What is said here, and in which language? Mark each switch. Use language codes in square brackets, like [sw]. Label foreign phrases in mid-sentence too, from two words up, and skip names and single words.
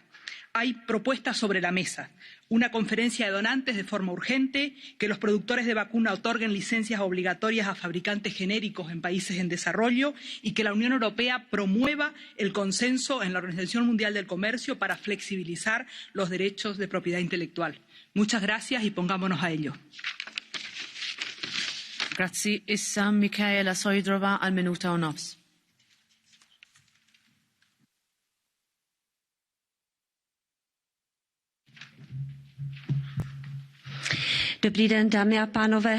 [es] Hay propuestas sobre la mesa. Una conferencia de donantes de forma urgente, que los productores de vacuna otorguen licencias obligatorias a fabricantes genéricos en países en desarrollo y que la Unión Europea promueva el consenso en la Organización Mundial del Comercio para flexibilizar los derechos de propiedad intelectual. Muchas gracias y pongámonos a ello. [mt] Grazzi, issa Michaela Sojdrova għal minuta u nofs. [cs] Dobrý den, dámy a pánové.